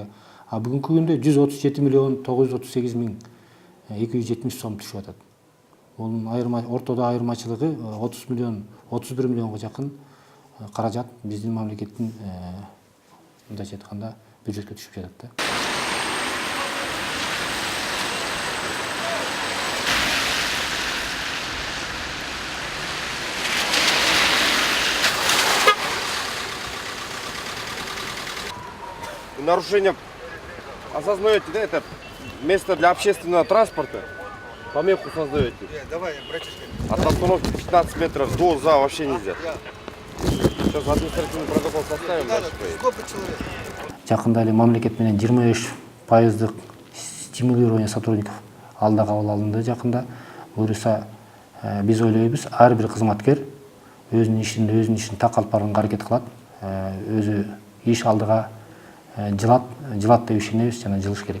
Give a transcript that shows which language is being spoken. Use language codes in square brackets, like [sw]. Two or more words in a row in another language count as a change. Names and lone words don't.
[ky] А бүгүнкү күндө 137.938.270 сом түшүп атат. Бунун ортодо айырмачылыгы 31 миллионго жакын каражат биздин мамлекеттин мындайча айтканда бюджетке түшүп жатат да. [ru] Нарушение осознаете, да, это место для общественного транспорта. Помеху создаете. Давай, братишка. От остановки 15 метров до за вообще нельзя. Все, только административный протокол составим, дальше поедем. [ky] Жакында эле мамлекет менен 23% [ru] стимулирование сотрудников [ky] алда кабыл алынды жакында. Буюрса биз ойлойбуз, ар бир кызматкер өзүнүн ишин так алып барганга аракет кылат. Өзү иш алдыга жылат деп ишенебиз жана жылыш керек.